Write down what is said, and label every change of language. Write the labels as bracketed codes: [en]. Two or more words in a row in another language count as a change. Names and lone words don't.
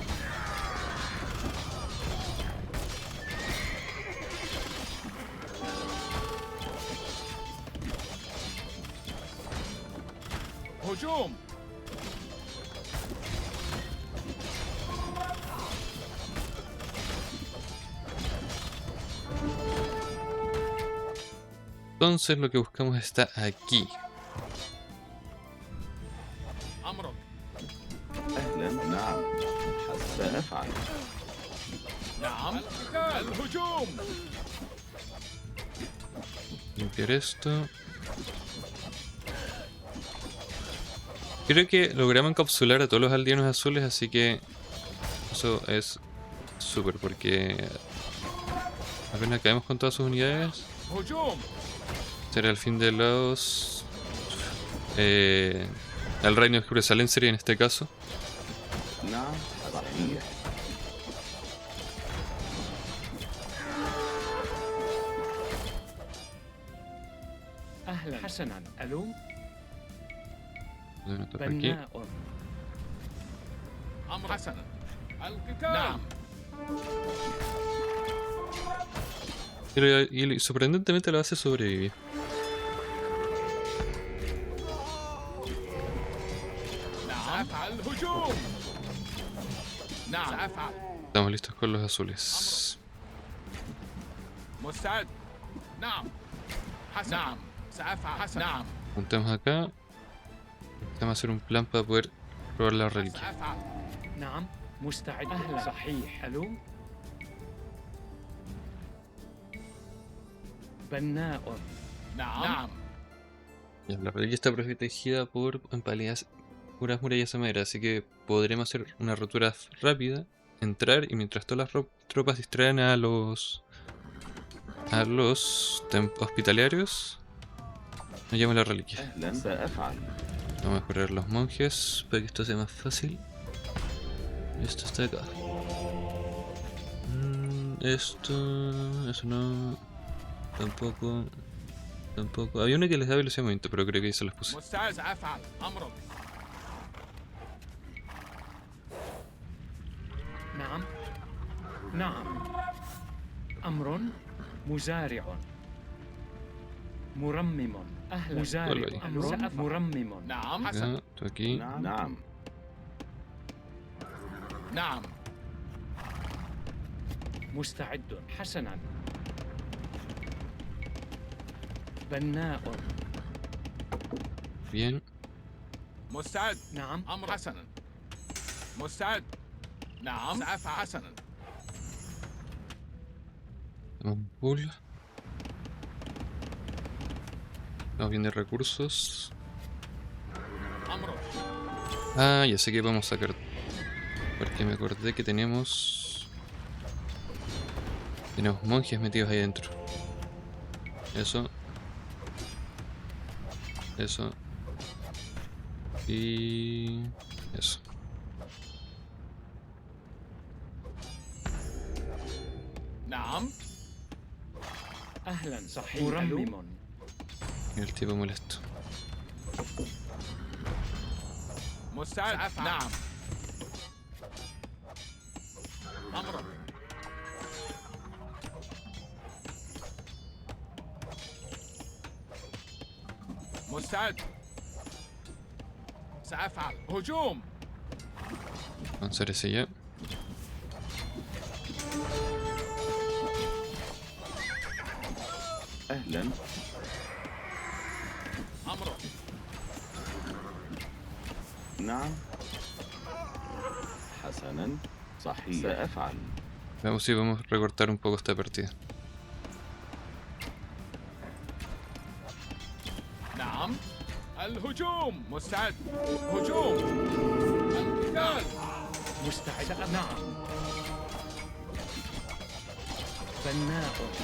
[ar] هجوم [es] Entonces lo que buscamos está aquí. [ar] أمرك أهلا نعم سأفعل. نعم الهجوم [es] Limpiar esto. Creo que logramos encapsular a todos los aldeanos azules, así que eso es súper porque apenas acabemos con todas sus unidades, [ar] هجوم [es] será el fin de los el reino de Jerusalén sería en este caso. [ar] نعم صحيح. أهلا حسنا ألو [es] Voy a anotar por aquí. [ar] بناء أمر حسنا القتال نعم [es] Y sorprendentemente la base sobrevivió. [ar] نعم سأفعل الهجوم نعم سأفعل [es] Estamos listos con los azules. [ar] مستعد نعم حسن نعم سأفعل حسن نعم [es] Juntemos acá. Vamos a hacer un plan para poder probar la reliquia. [ar] سأفعل نعم مستعد أهلا صحيح ألو بناء نعم نعم [es] Ya, la reliquia está protegida por puras murallas de madera, así que podremos hacer una rotura rápida, entrar y mientras todas las tropas distraen a los hospitalarios, nos llevamos la reliquia. [ar] أهلا سأفعل. [es] Vamos a curar a los monjes para que esto sea más fácil. Esto está acá. Eso no. Tampoco. Había una que les da velocidad de movimiento, pero creo que ahí se las puse. [ar] مستعد سأفعل أمرك نعم نعم أمر مزارع مرمم أهلا مزارع أمر مرمم نعم حسن [es] Ya, tú aquí. [ar] نعم نعم مستعد حسنا بناء [es] Bien. [ar] مستعد نعم أمر حسنا مستعد نعم سأفعل حسنا [es] Tenemos un pool. Estamos bien de recursos. [ar] أمرك [es] Ah, ya sé que podemos sacar. Porque me acordé que tenemos monjes metidos ahí adentro. Eso. Y eso. [ar] نعم أهلا صحيح مرمم [es] Y el tipo molesto. [ar] مستعد سأفعل نعم أمرك مستعد سأفعل هجوم [es] Avanzar ese ya. [ar] أهلا أمرك نعم حسنا صحيح سأفعل. [es] Veamos si podemos recortar un poco esta partida. [ar] نعم الهجوم مستعد هجوم القتال مستعد نعم بناء